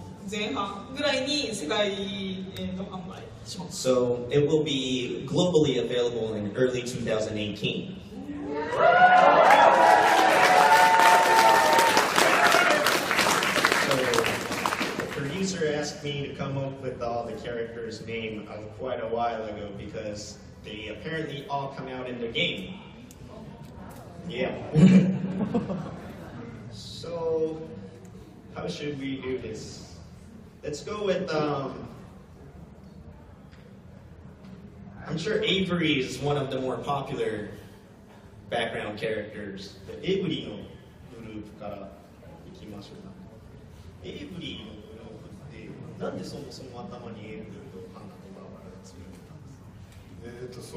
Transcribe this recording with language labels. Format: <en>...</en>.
<ja>前半ぐらいに世界販売します。</ja> <en>So it will be globally available in early 2018. So the producer asked me to come up with all the characters' name quite a while ago because they apparently all come out in the game. Yeah. So how should we do this? Let's go with, I'm sure Avery is one of the more popular background characters.</en> <ja>Avery のグループからいきましょうか。 Avery のグループってなんでそもそも頭に Avery とハンナとバーバラがついてたんですか？</ja>